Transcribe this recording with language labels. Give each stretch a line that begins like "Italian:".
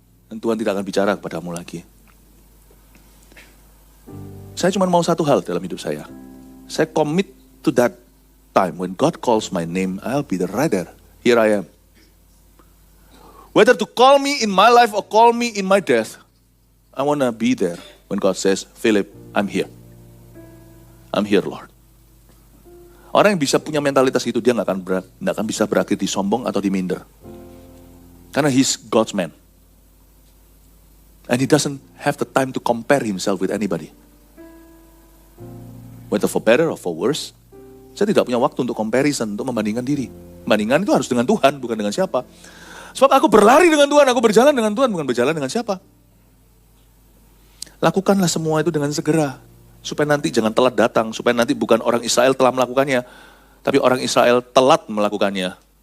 Indonesian: Dan Tuhan tidak akan bicara kepadamu lagi. Saya cuma mau satu hal dalam hidup saya.
English: Saya commit to that time when God calls my name, I'll be the right there. Here I am. Whether to call me in my life or call me in my death, I want to be there when God says, Philip, I'm here. I'm here, Lord.
Indonesian: Orang yang bisa punya mentalitas itu, dia nggak akan bisa berakhir di sombong atau di minder.
English: Karena he's God's man. And he doesn't have the time to compare himself with anybody. Whether for better or for worse,
Indonesian: saya tidak punya waktu untuk comparison, untuk membandingkan diri. Bandingan itu harus dengan Tuhan, bukan dengan siapa. Sebab aku berlari dengan Tuhan, aku berjalan dengan Tuhan, bukan berjalan dengan siapa. Lakukanlah semua itu dengan segera. Supaya nanti jangan telat datang, supaya nanti bukan orang Israel telah melakukannya, tapi orang Israel telat melakukannya.